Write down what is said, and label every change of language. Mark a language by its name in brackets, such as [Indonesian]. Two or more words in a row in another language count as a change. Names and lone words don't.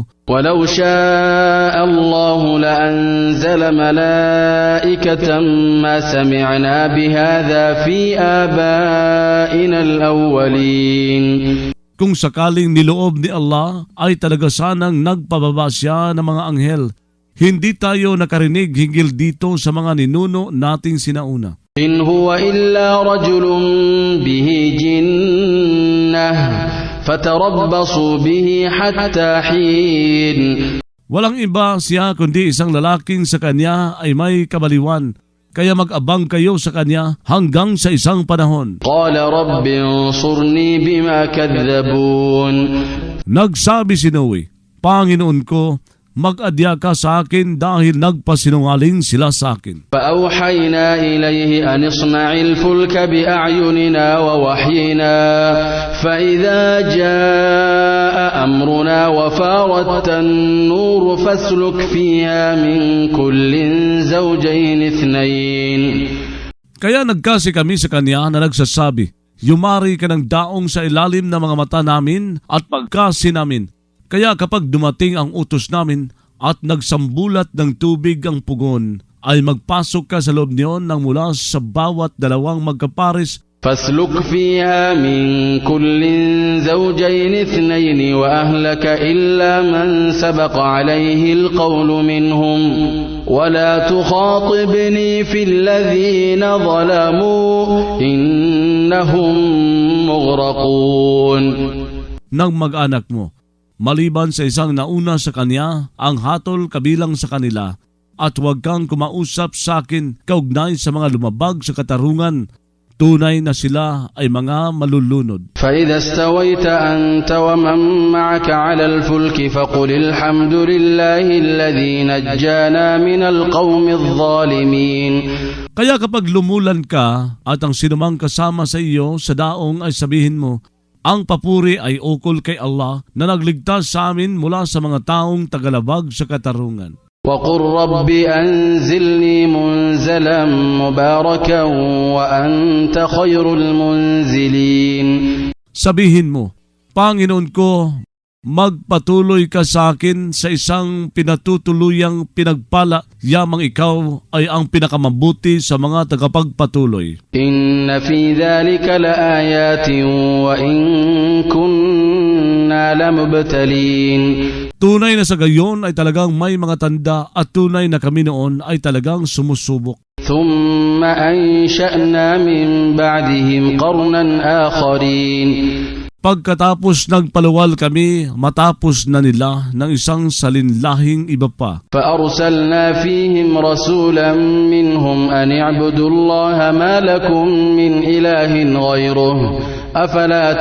[Arabic] ولو شاء الله لأنزل ملائكة ما سمعنا بهذا في آبائنا الأولين. [Filipino] Kung sakaling niloob ni Allah ay talaga sanang nagpababa siya ng mga anghel. Hindi tayo nakarinig hinggil dito sa mga ninuno nating sinauna. [Arabic] إن هو إلا رجل به جنة فتربصوا به حتى حين. [Filipino] Walang iba siya kundi isang lalaking sa kanya ay may kabaliwan. Kaya mag-abang kayo sa kanya hanggang sa isang panahon. [Arabic] قال رب انصرني بما كذبون. [Filipino] Nagsabi si Noe, Panginoon ko, mag-adya ka sa akin dahil nagpasinungaling sila sa akin. [Arabic] فأوحينا إليه أن اصنع الفلك بأعيننا ووحينا فإذا جاء أمرنا وفارت النور فاسلك فيها من كل زوجين اثنين. [Filipino] Kaya nagkasi kami sa kanya na nagsasabi, Yumari ka ng daong sa ilalim ng mga mata namin at pagkasi namin. Kaya kapag dumating ang utos namin at nagsambulat ng tubig ang pugon, ay magpasok ka sa loob niyon ng mula sa bawat dalawang magkapares. [Arabic] فاسلك فيها من كل زوجين اثنين وأهلك إلا من سبق عليه القول منهم ولا تخاطبني في الذين ظلموا إنهم مغرقون. [Filipino] Nang mag-anak mo, maliban sa isang nauna sa kanya, ang hatol kabilang sa kanila, at huwag kang kumausap sa akin kaugnay sa mga lumabag sa katarungan, tunay na sila ay mga malulunod. [Arabic] فإذا استويت أنت ومن معك على الفلك فقل الحمد لله الذي نجانا من القوم الظالمين. [Filipino] Kaya kapag lumulan ka at ang sinumang kasama sa iyo sa daong ay sabihin mo, ang papuri ay ukol kay Allah na nagligtas sa amin mula sa mga taong tagalabag sa katarungan. [Arabic] وقل رب أنزلني منزلا مباركا وأنت خير المنزلين. [Filipino] Sabihin mo, Panginoon ko, magpatuloy ka sa akin sa isang pinatutuluyang pinagpala, yamang ikaw ay ang pinakamabuti sa mga tagapagpatuloy. [Arabic] إن في ذلك لآيات وإن كنا لمبتلين. [Filipino] Tunay na sa gayon ay talagang may mga tanda at tunay na kami noon ay talagang sumusubok. [Arabic] ثم أنشأنا من بعدهم قرنا آخرين. [Filipino] Pagkatapos nagpaluwal kami, matapos na nila ng isang salinlahing iba pa. [Arabic] فأرسلنا فيهم رسولا منهم أن اعبدوا الله ما لكم من إله غيره أفلا تتقون.